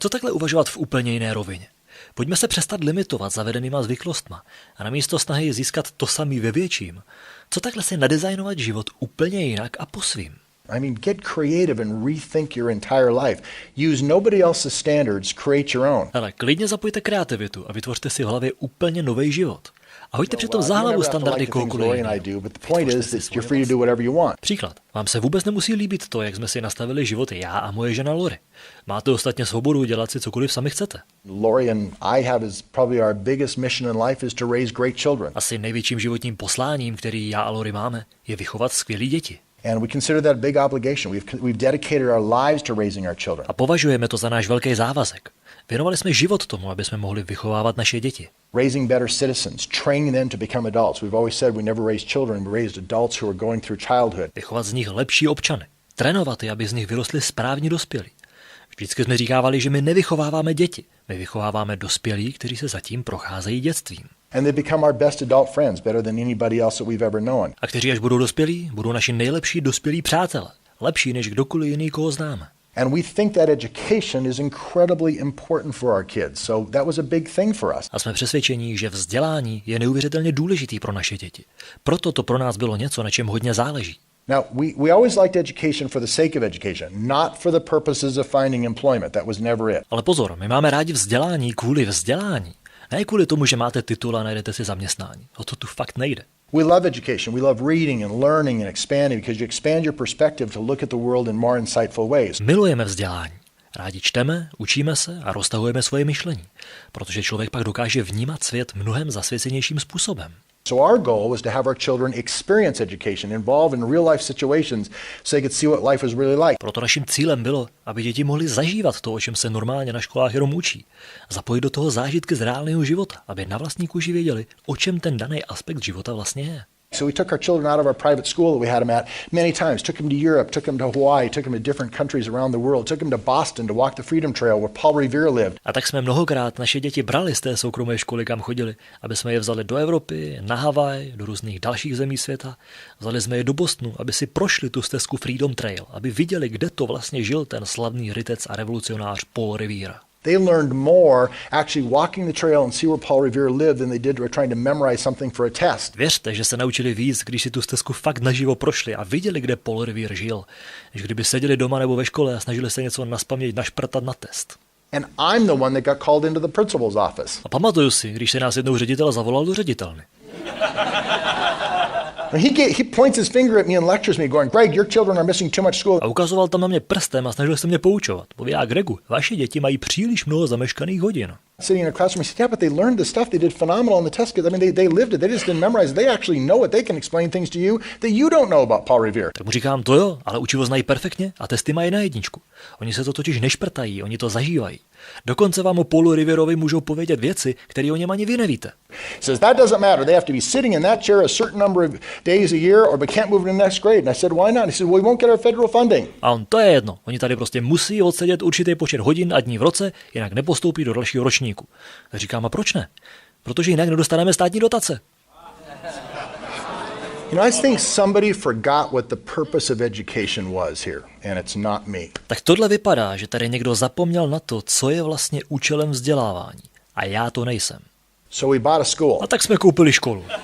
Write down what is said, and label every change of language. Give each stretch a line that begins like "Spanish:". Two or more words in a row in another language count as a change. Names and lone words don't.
Czech: Co takhle uvažovat v úplně jiné rovině? Pojďme se přestat limitovat zavedenýma zvyklostma a namísto snahy získat to samý ve větším. Co takhle si nadizajnovat život úplně jinak a po svým?
English: I mean, get creative and rethink your entire life. Use nobody else's standards, create your own.
Czech: Ale klidně zapojte kreativitu a vytvořte si v hlavě úplně nový život. A hoďte přitom za hlavu standardy kohokoliv jiného. Příklad. Vám se vůbec nemusí líbit to, jak jsme si nastavili život já a moje žena Lori. Máte ostatně svobodu dělat si cokoliv sami chcete.
English: Lori and I have is probably our biggest mission in life is to raise great children.
Czech: Asi největším životním posláním, který já a Lori máme, je vychovat skvělý děti.
English: And we consider that a big obligation. We've dedicated our lives to raising our children.
Czech: A považujeme to za náš velký závazek. Věnovali jsme život tomu, aby jsme mohli vychovávat naše děti.
English: Raising better citizens, training them to become adults. We've always said we never raised children, we raised adults who are going through childhood.
Czech: Vychovat z nich lepší občany. Trénovat je, aby z nich vyrostli správní dospělí. Vždycky jsme říkávali, že my nevychováváme děti. My vychováváme dospělí, kteří se zatím procházejí dětstvím.
English: And they become our best adult friends, better than anybody else that we've ever known.
Czech: A kteří až budou dospělí, budou naši nejlepší dospělí přátelé. Lepší než kdokoliv jiný, koho známe.
English: And we think that education is incredibly important for our kids. So that was a big thing for us.
Czech: A jsme přesvědčení, že vzdělání je neuvěřitelně důležitý pro naše děti. Proto to pro nás bylo něco, na čem hodně záleží.
English: Now, we always liked education for the sake of education, not for the purposes of finding employment. That was never it.
Czech: Ale pozor, my máme rádi vzdělání kvůli vzdělání. Ne kvůli tomu, že máte titul a najdete si zaměstnání. O to tu fakt nejde.
English: We love education. We love reading and learning and expanding because you expand your perspective to look at the world in more insightful ways.
Czech: Milujeme vzdělání. Rádi čteme, učíme se a roztahujeme svoje myšlení, protože člověk pak dokáže vnímat svět mnohem zasvěcenějším způsobem.
English: So our goal was to have our children experience education, involve in real life situations so they could see what life was really like.
Czech: Proto naším cílem bylo, aby děti mohly zažívat to, o čem se normálně na školách jenom učí. Zapojit do toho zážitky z reálného života, aby na vlastní kůži věděli, o čem ten daný aspekt života vlastně je.
English: So we took our children out of our private school that we had them at many times, took them to Europe, took them to Hawaii, took them to different countries around the world, took them to Boston to walk the Freedom Trail where Paul Revere lived.
Czech: A tak jsme mnohokrát naše děti brali z té soukromé školy, kam chodili, aby jsme je vzali do Evropy, na Havaj, do různých dalších zemí světa. Vzali jsme je do Bostonu, aby si prošli tu stezku Freedom Trail, aby viděli, kde to vlastně žil ten slavný rytec a revolucionář Paul Revere.
English: They learned more actually walking the trail and see where Paul Revere lived than they did trying to memorize something for a test.
Czech: Věřte, že se naučili víc, když si tu stezku fakt naživo prošli a viděli, kde Paul Revere žil, než kdyby seděli doma nebo ve škole a snažili se něco nazpaměť našprtat na test.
English: And I'm the one that got called into the principal's office.
Czech: A pamatuju si, když se nás jednou ředitel zavolal do ředitelny.
English: He points his finger at me and lectures me, going, Greg, your children are missing too much school.
Czech: A ukazoval tam na mě prstem a snažil se mě poučovat. Pověděl, Gregu, vaše děti mají příliš mnoho zameškaných hodin.
English: Sitting in a classroom, he said, yeah, but they learned the stuff. They did phenomenal on the test. I mean, they lived it. They just didn't memorize it. They actually know it. They can explain things to you that you don't know about Paul Revere.
Czech: Tak mu říkám, to jo, ale učivo znají perfektně a testy mají na jedničku. Oni se to totiž nešprtají, oni to zažívají. Dokonce vám o Paulu Riverovi můžou povědět věci, které o něm ani vy nevíte.
English: He says, that doesn't matter. They have to be sitting in that chair a certain number of days a year or they can't move to the next grade. And I said, why not? He said, well, we won't get our federal funding.
Czech: A on, to je jedno. Oni tady prostě musí odsedět určitý počet hodin a dní v roce, jinak nepostoupí do dalšího ročníku. Tak říkám, a proč ne? Protože jinak nedostaneme státní dotace.
English: You know, I think somebody forgot what the purpose of education was here, and it's not me.
Czech: Tak tohle vypadá, že tady někdo zapomněl na to, co je vlastně účelem vzdělávání. A já to nejsem.
English: So we bought a school.
Czech: A tak jsme koupili školu.